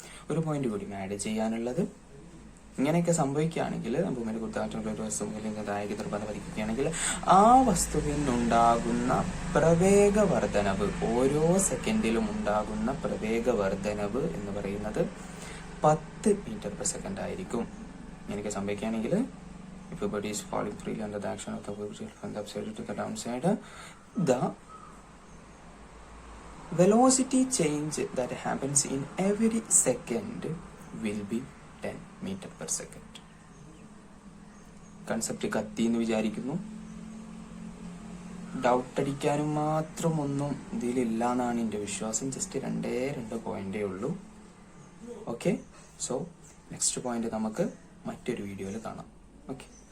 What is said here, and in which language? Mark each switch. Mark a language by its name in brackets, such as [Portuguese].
[Malayalam] ഒരു പോയിന്റ് കൂടി ആഡ് ചെയ്യാനുള്ളത്, ഇങ്ങനെയൊക്കെ സംഭവിക്കുകയാണെങ്കിൽ ഭൂമിയുടെ ഗുരുത്വാകർഷണമുള്ള ഒരു വസ്തു മുകളിൽ നിന്ന് താഴേക്ക് നിർബന്ധം പതിക്കുകയാണെങ്കിൽ ആ വസ്തുവിനുണ്ടാകുന്ന പ്രവേഗ വർധനവ്, ഓരോ സെക്കൻഡിലും ഉണ്ടാകുന്ന പ്രവേഗ വർധനവ് എന്ന് പറയുന്നത് 10 മീറ്റർ പെർ സെക്കൻഡ് ആയിരിക്കും. ഇങ്ങനെയൊക്കെ സംഭവിക്കുകയാണെങ്കിൽ [English] if a body is falling freely under the action of the gravity from the upside to the downside, the velocity change that happens in every second will be 10 meter per second. [Malayalam] Concept കത്തി എന്ന് വിചാരിക്കുന്നു. Doubt അടിക്കാനും മാത്രം ഒന്നും ഇതിലില്ല എന്നാണ് എൻ്റെ വിശ്വാസം. Just 2 പോയിന്റേ ഉള്ളൂ. ഓക്കെ. സോ നെക്സ്റ്റ് പോയിന്റ് നമുക്ക് മറ്റൊരു വീഡിയോയിൽ കാണാം. ഓക്കെ.